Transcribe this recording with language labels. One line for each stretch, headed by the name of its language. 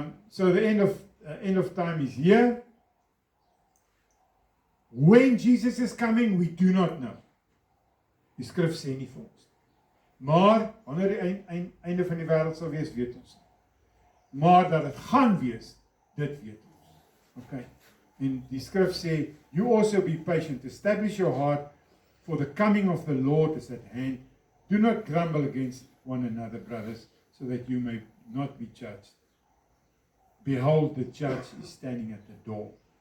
English: So the end of time is here. When Jesus is coming, we do not know.
Afrikaans: Die skrif sê nie vir ons. Maar, wanneer die einde van die wêreld sal wees, weet ons nie. Maar dat het gaan wees, dit weet ons. Okay. En die skrif sê,
English: you also be patient, establish your heart, for the coming of the Lord is at hand. Do not grumble against one another, brothers, so that you may not be judged. Behold, the judge is standing at the door.